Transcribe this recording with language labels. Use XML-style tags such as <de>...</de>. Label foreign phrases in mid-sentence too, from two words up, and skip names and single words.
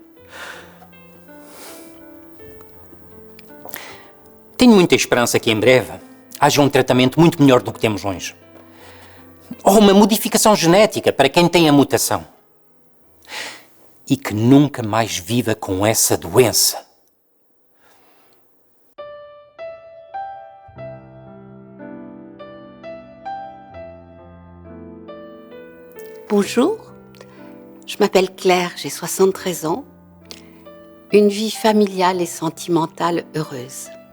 <pt>Tenho muita esperança que em breve haja um tratamento muito melhor do que temos hoje. Ou uma modificação genética para quem tem a mutação. E que nunca mais viva com essa doença.</pt> <fr>Bonjour, je m'appelle Claire, j'ai 73 ans, une vie familiale et sentimentale heureuse.</fr>